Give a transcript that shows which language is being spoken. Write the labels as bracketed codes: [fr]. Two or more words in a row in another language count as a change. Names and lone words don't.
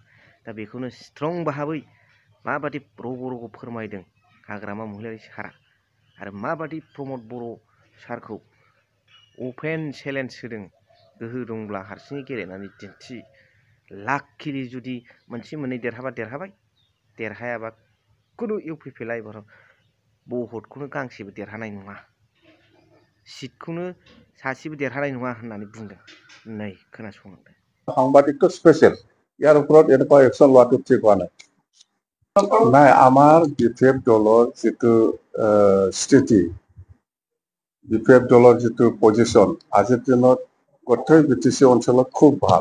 [brx] दा बेखौनो स्ट्रं भाबै माबादि रग' फोरमायदों हाग्रामा महिलारी सारा, आरो माबादि प्रमद बर' सारखौ [en] open challenge [brx] होदों, गोहो दंब्ला हारसिङै गेलेनानै दिन्थि। लाखिलि जुदि मोनसे मोननै देरहाबा देरहाबाय, देरहायाबा खुनु इउपिपिएलआ एबाराव भटखौनो गांसेबो देरहानाय नङा, सिटखौनो सासेबो देरहानाय नङा होननानै बुंदों। नै खोनासंलांदों। [as] সাংবাদিকটো স্পেচিয়েল, ইয়াৰ ওপৰত এনেকুৱা একশ্যন লোৱাটো ঠিক হোৱা নাই। নাই, আমাৰ বিপিএফ দলৰ যিটো স্থিতি, বিপিএফ দলৰ যিটো পজিশ্যন আজিৰ দিনত গোটেই বিটিচি অঞ্চলত খুব ভাল।